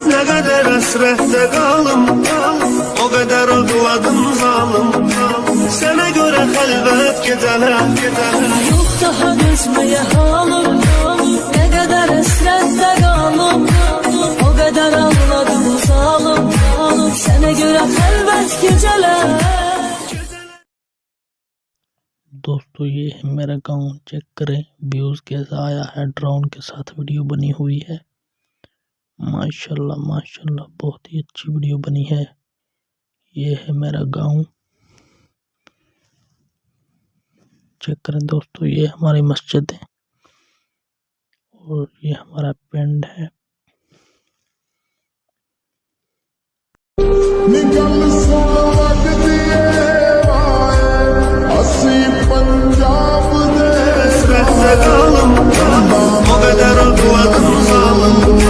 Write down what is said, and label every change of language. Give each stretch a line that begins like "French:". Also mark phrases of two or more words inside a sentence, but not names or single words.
Azerbaijani: Ne kadar hasrette kalım, o kadar ağladım zalım. Sana göre halvet geceler. Yok daha dözmeye halım, ne kadar hasrette kalım, o kadar ağladım zalım. Sana göre halvet geceler।
Hindi: दोस्तों ये है मेरा गांव, चेक करें व्यूज़ कैसा आया है। ड्रोन के साथ वीडियो बनी हुई है। माशाल्लाह माशाल्लाह बहुत ही अच्छी वीडियो बनी है। ये है मेरा गांव, चेक करें दोस्तों। ये हमारी मस्जिद है और ये हमारा पिंड है।
Azerbaijani: O kadar ağladım zalım.